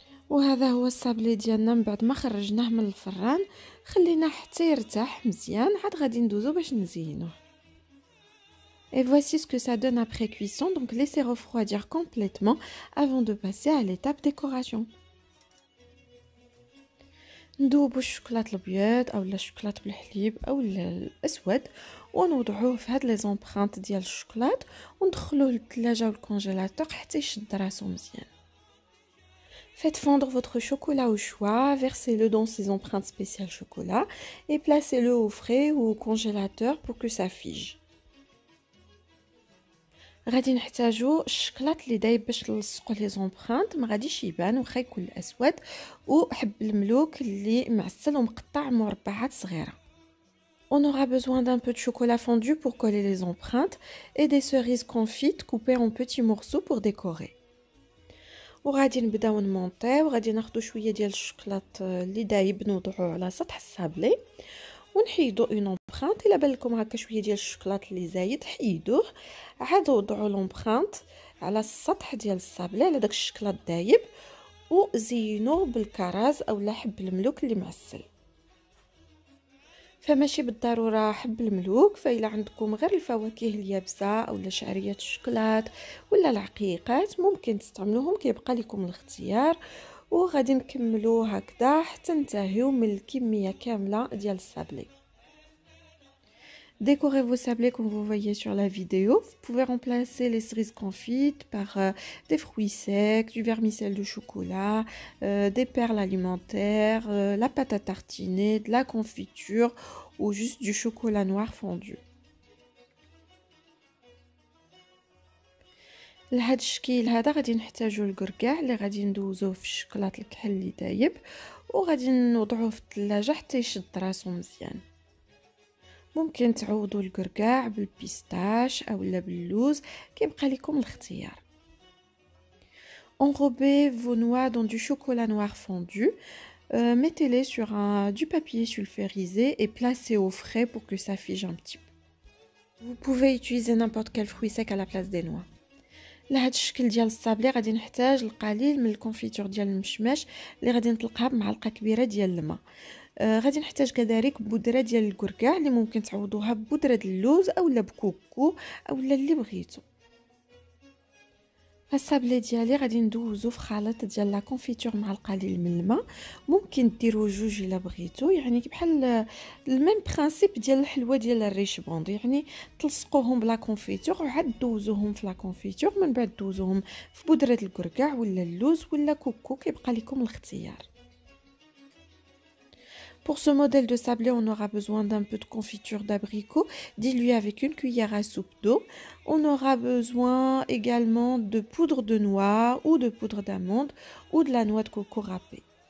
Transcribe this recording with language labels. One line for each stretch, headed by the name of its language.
Arabic: وهذا هو الصابلي ديالنا من بعد ما خرجناه من الفران، خلينا حتى يرتاح مزيان، عاد غادي ندوزو باش نزينوه.
French: Et voici ce que ça donne après cuisson, donc laissez refroidir complètement avant de passer à l'étape décoration.
Arabic: ندوبو الشوكولات الابيض اولا الشوكولات بالحليب او الاسود ونوضعوه في هاد لي زومبرانت ديال الشوكولات وندخلوه للثلاجه والكونجيلاتور حتى يشد راسو مزيان.
French: Faites fondre votre chocolat au choix, versez-le dans ces empreintes spéciales chocolat et placez-le au frais ou au congélateur pour que ça fige.
Arabic: غادي نحتاجو الشكلاط اللي دايب باش نلصقوا لي زومبرانت، ما غاديش يبان واخا يكون اسود، وحب الملوك اللي معسل ومقطع مربعات صغيره.
French: On aura besoin d'un peu de chocolat fondu pour coller les empreintes et des cerises confites coupées en petits morceaux pour décorer.
Arabic: وغادي نبداو نمونطيو. غادي ناخدو شويه ديال الشوكولاط اللي دايب نوضعوه على سطح الصابلي ونحيدو اون امبرانت. الا بان لكم هكا شويه ديال الشوكولاط اللي زايد حيدوه، عاد وضعوا لومبرانت على السطح ديال الصابلي على داك الشوكولاط دايب وزينوه بالكراز اولا حب الملوك اللي معسل. فماشي بالضروره حب الملوك، فإلا عندكم غير الفواكه اليابسه اولا شعريات الشوكولات ولا العقيقات ممكن تستعملوهم، كيبقى لكم الاختيار. وغادي نكملو هكذا حتى ننتهيو من الكميه كامله ديال الصابلي.
French: Décorez vos sablés comme vous voyez sur la vidéo. Vous pouvez remplacer les cerises confites par des fruits secs, du vermicelle de chocolat, des perles alimentaires, la pâte à tartiner, de la confiture ou juste du chocolat noir fondu.
Arabic: لهاد الشكل هذا غادي نحتاجو الكركاع اللي غادي ندوزوه في الشوكولات الكحل اللي دايب وغادي نوضعوه في الثلاجه حتى يشد راسو مزيان. ممكن تعوضوا الكركاع بالبيستاش اولا باللوز، كيبقى لكم الاختيار.
French: Enrobez vos noix dans du chocolat noir fondu. Mettez-les sur du papier sulfurisé et placez au frais pour que ça fige un petit peu. Vous pouvez utiliser n'importe quel fruit sec à la place des noix.
Arabic: لهاد الشكل ديال الصابلي غادي نحتاج القليل من الكونفيتور ديال المشماش اللي غادي نطلقها بمعلقه كبيره ديال الماء. غادي نحتاج كذلك بودره ديال الكركاع اللي ممكن تعوضوها ببودره اللوز اولا بكوكو اولا اللي بغيتو. الصابلي ديالي غادي ندوزو في خليط ديال لا كونفيتور مع القليل من الماء. ممكن ديروا جوج الا بغيتو، يعني بحال الميم برينسيپ ديال الحلوه ديال الريش بوند، يعني تلصقوهم بلا كونفيتور وعاد دوزوهم في لا كونفيتور، من بعد دوزوهم في بودره الكركاع ولا اللوز ولا كوكو، كيبقى لكم الاختيار.
French: Pour ce modèle de sablé, on aura besoin d'un peu de confiture d'abricot diluée avec une cuillère à soupe d'eau. On aura besoin également de poudre de noix ou de poudre d'amande ou de la noix de coco râpée.